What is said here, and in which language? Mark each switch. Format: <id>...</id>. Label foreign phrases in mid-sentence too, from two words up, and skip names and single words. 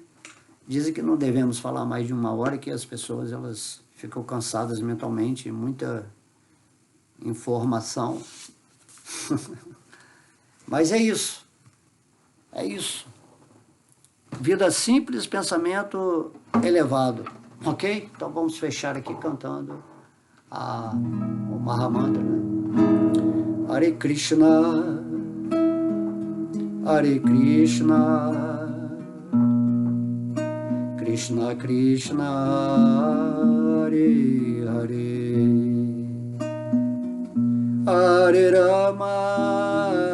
<pt>Dizem que não devemos falar mais de 1 hora, que as pessoas elas ficam cansadas mentalmente, muita informação. Mas é isso. É isso. Vida simples, pensamento elevado. Ok? Então vamos fechar aqui cantando o Mahamantra, né? Hare Krishna, Hare Krishna, Krishna Krishna, Hare Hare, Hare Rama,</pt>